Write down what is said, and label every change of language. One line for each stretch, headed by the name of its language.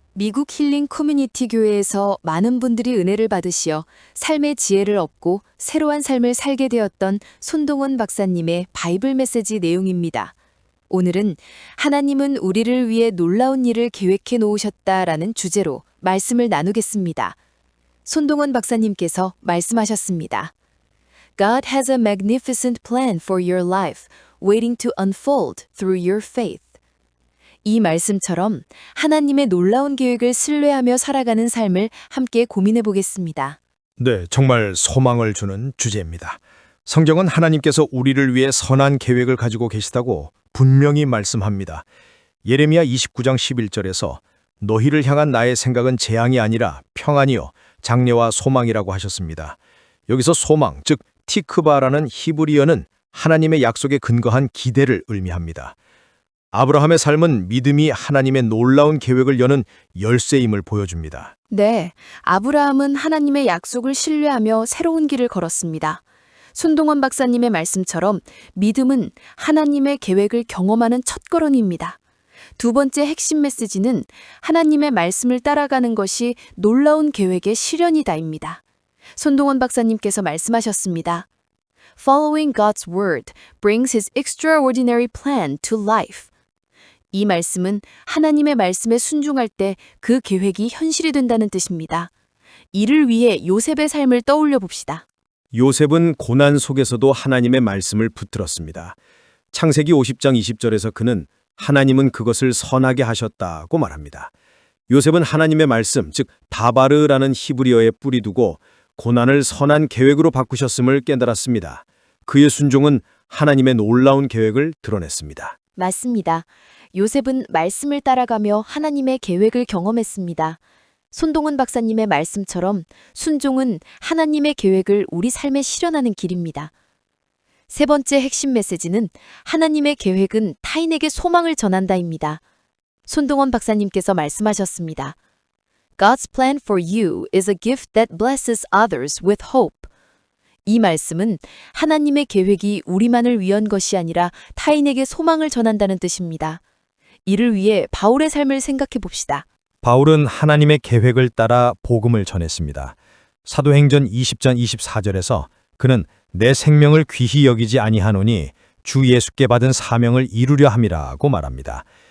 Korean: 미국 힐링 커뮤니티 교회에서 많은 분들이 은혜를 받으시어 삶의 지혜를 얻고 새로운 삶을 살게 되었던 손동원 박사님의 바이블 메시지 내용입니다. 오늘은 하나님은 우리를 위해 놀라운 일을 계획해 놓으셨다라는 주제로 말씀을 나누겠습니다. 손동원 박사님께서 말씀하셨습니다.
English: God has a magnificent plan for your life, waiting to unfold through your faith.
Korean: 이 말씀처럼 하나님의 놀라운 계획을 신뢰하며 살아가는 삶을 함께 고민해 보겠습니다. 네, 정말 소망을 주는 주제입니다. 성경은 하나님께서 우리를 위해 선한 계획을 가지고 계시다고 분명히 말씀합니다. 예레미야 29장 11절에서 너희를 향한 나의 생각은 재앙이 아니라 평안이요 장래와 소망이라고 하셨습니다. 여기서 소망, 즉 티크바라는 히브리어는 하나님의 약속에 근거한 기대를 의미합니다. 아브라함의 삶은 믿음이 하나님의 놀라운 계획을 여는 열쇠임을 보여줍니다. 네, 아브라함은 하나님의 약속을 신뢰하며 새로운 길을 걸었습니다. 손동원 박사님의 말씀처럼 믿음은 하나님의 계획을 경험하는 첫걸음입니다. 두 번째 핵심 메시지는 하나님의 말씀을 따라가는 것이 놀라운 계획의 실현이다입니다. 손동원 박사님께서 말씀하셨습니다.
English: Following God's word brings his extraordinary plan to life.
Korean: 이 말씀은 하나님의 말씀에 순종할 때 그 계획이 현실이 된다는 뜻입니다. 이를 위해 요셉의 삶을 떠올려 봅시다. 요셉은 고난 속에서도 하나님의 말씀을 붙들었습니다. 창세기 50장 20절에서 그는 하나님은 그것을 선하게 하셨다고 말합니다. 요셉은 하나님의 말씀, 즉 다바르라는 히브리어에 뿌리 두고 고난을 선한 계획으로 바꾸셨음을 깨달았습니다. 그의 순종은 하나님의 놀라운 계획을 드러냈습니다. 맞습니다. 요셉은 말씀을 따라가며 하나님의 계획을 경험했습니다. 손동원 박사님의 말씀처럼 순종은 하나님의 계획을 우리 삶에 실현하는 길입니다. 세 번째 핵심 메시지는 하나님의 계획은 타인에게 소망을 전한다입니다. 손동원 박사님께서 말씀하셨습니다.
English: God's plan for you is a gift that blesses others with hope.
Korean: 이 말씀은 하나님의 계획이 우리만을 위한 것이 아니라 타인에게 소망을 전한다는 뜻입니다. 이를 위해 바울의 삶을 생각해 봅시다. 바울은 하나님의 계획을 따라 복음을 전했습니다. 사도행전 20장 24절에서 그는 내 생명을 귀히 여기지 아니하노니 주 예수께 받은 사명을 이루려 함이라고 말합니다.